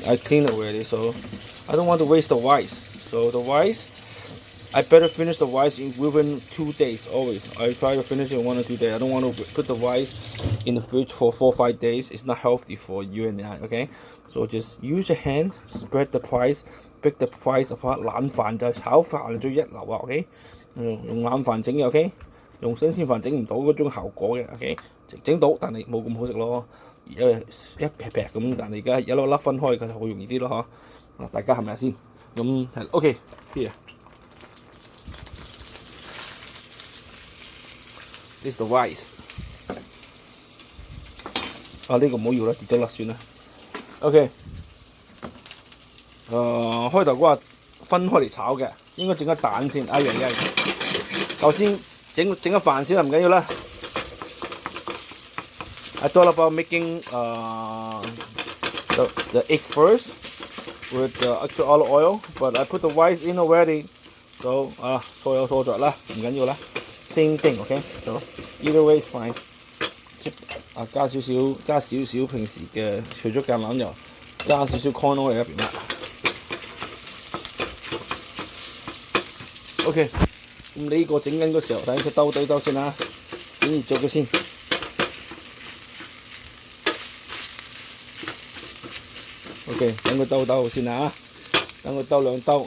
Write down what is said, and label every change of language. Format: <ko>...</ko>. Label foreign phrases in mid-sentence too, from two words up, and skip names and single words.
<en>I clean it already, so I don't want to waste the rice. So the rice, I better finish the rice within 2 days. Always, I try to finish it in 1 or 2 days. I don't want to put the rice in the fridge for 4 or 5 days. It's not healthy for you and I. Okay, so just use your hand, spread the rice, break the rice apart.</en> <yue>冷飯就炒飯最一流啊。OK， 用冷飯整嘅 OK， 用新鮮飯整唔到嗰種效果嘅 OK， 整到但係冇咁好食咯。一劈劈咁，但係而家一粒粒分開，佢就好容易啲咯嗬。大家係咪先？咁係</yue> <en>OK here。This is the rice。</en> <yue>呢個唔好要啦，跌咗啦，算啦。OK。開頭嗰話分開嚟炒嘅，應該整個蛋先。哎呀呀！頭先整個飯先啦，唔緊要啦。</yue> <en>I thought about making the egg first with the extra olive oil, but I put the rice in already.</en> <yue>So 錯有錯在啦，唔緊要啦。</yue> <en>Same thing, okay? So either way is fine.</en> <yue>加少少平時嘅，除咗橄欖油，加少少</yue> <en>corn oil</en> <yue>喺入邊啦。OK， 咁你呢個整緊嘅時候，等佢兜先啦，整熱咗佢先。OK， 等佢兜先啦，等佢兜兩兜。</yue>